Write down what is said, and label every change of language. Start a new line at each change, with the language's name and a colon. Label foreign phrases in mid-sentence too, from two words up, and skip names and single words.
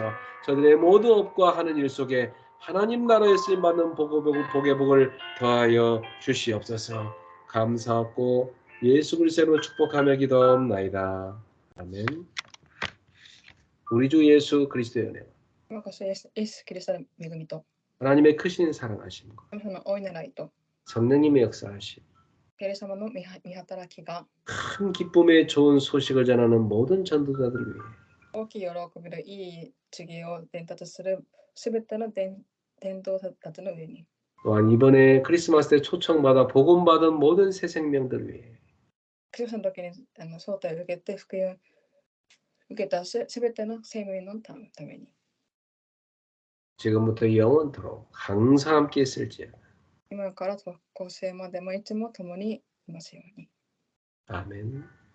Korean: 저들의 모든 업과 하는 일 속에 하나님 나라에 쓰임받는 복의 복을 더하여 주시옵소서. 감사하고 예수 그리스도로 축복하며 기도하옵나이다. 아멘. 우리 주 예수 그리스도의 은혜와
Japanese: 今こそイエス・キリストの恵みと
Korean: 하나님의 크신 사랑하심과
Japanese: 神様の大いなる愛と
Korean: 성령님의 역사하심,
Japanese: 聖霊様の見働きが
Korean: 큰 기쁨의 좋은 소식을 전하는 모든 전도자들을 위해
Japanese: 大きい喜びのいい告げを伝達するすべての伝道者たちの上に
Korean: 또한 이번에 크리스마스 때 초청받아 복음받은 모든 새 생명들을 위해
Japanese: クリスマスの時に招待を受けて福音を受けたすべての生命のために
Korean: 지금부터 영원토록 항상 함께 있을지어다.
Japanese: 今から後世までもいつも共にいますように。
Korean: 아멘.